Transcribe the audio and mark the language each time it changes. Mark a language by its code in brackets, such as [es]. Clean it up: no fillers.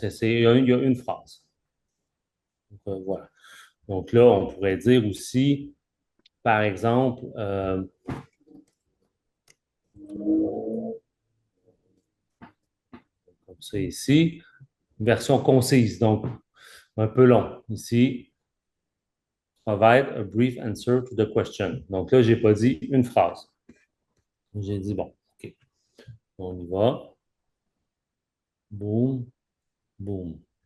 [fr] Il y a une phrase. Donc, voilà. Donc là, on pourrait dire aussi, par exemple, comme ça ici, version concise, donc un peu long. Ici, [en] provide a brief answer to the question. [fr] Donc là, je n'ai pas dit une phrase. J'ai dit, bon, OK, on y va. Boum, boum.